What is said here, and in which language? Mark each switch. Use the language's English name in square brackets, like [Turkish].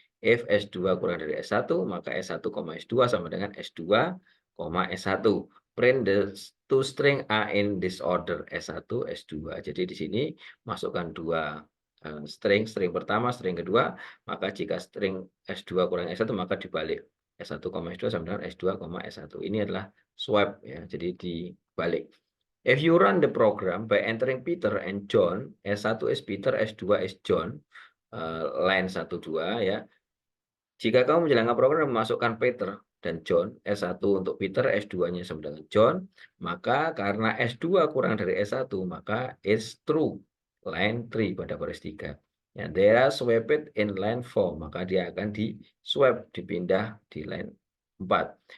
[Indonesian] If S2 kurang dari S1, maka S1, S2 sama dengan S2, S1. [English] Print the two string are in this order, S1, S2. [Indonesian] Jadi di sini masukkan dua string pertama, string kedua, maka jika string S2 kurang S1, maka dibalik. S1, S2 sama dengan S2, S1. Ini adalah swap, ya, jadi dibalik. [English] If you run the program by entering Peter and John, S1 is Peter, S2 is John, line 1, 2, ya. [Indonesian] Jika kamu menjalankan program memasukkan Peter dan John, S1 untuk Peter, S2-nya sama dengan John, maka karena S2 kurang dari S1, maka [English] is true, [Indonesian] line 3 pada baris 3. Ya, [English] they are swapped in line 4, [Indonesian] maka dia akan di-swap, dipindah di line 4.